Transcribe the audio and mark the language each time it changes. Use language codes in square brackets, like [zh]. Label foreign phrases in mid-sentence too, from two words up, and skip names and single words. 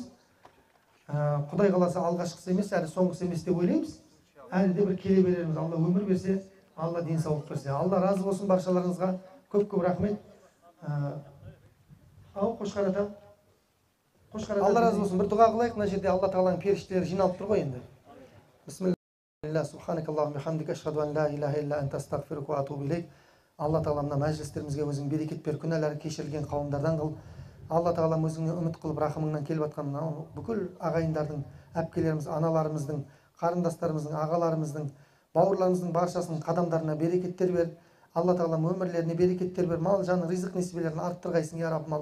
[kk] Құдай қаласа алғашқысы емес, әлі соңғысы емес деп ойлаймыз. Әлі де бір келе берерміз. Алла өмір берсе, Алла денсаулық берсе. Алла разы болсын баршаларыңызға. Көп рахмет. Қошқар ата. Алла разы болсын. Бір дұға қылайық. Мына жерде Алла тағаланың періштелері жиналып тұр ғой енді. [ar] بسم الله، سبحانك اللهم حمدك، أشهد أن لا إله إلا أنت، أستغفرك وأتوب إليك. [kk] Алла тағала мына мәжілістерімізге өзің берекет бер, күнәлары кешірілген қауымдардан қыл. Алла тағалам өзіңе үміт қылып рахымыңнан келіп жатқан бүкіл ағайындардың, әпкелеріміз, аналарымыздың, қарындастарымыздың, ағаларымыздың, бауырларымыздың баршасының қадамдарына берекеттер бер. Алла тағалам өмірлеріне берекеттер бер, мал жан ризық несібелерін арттырғайсың я Раббым.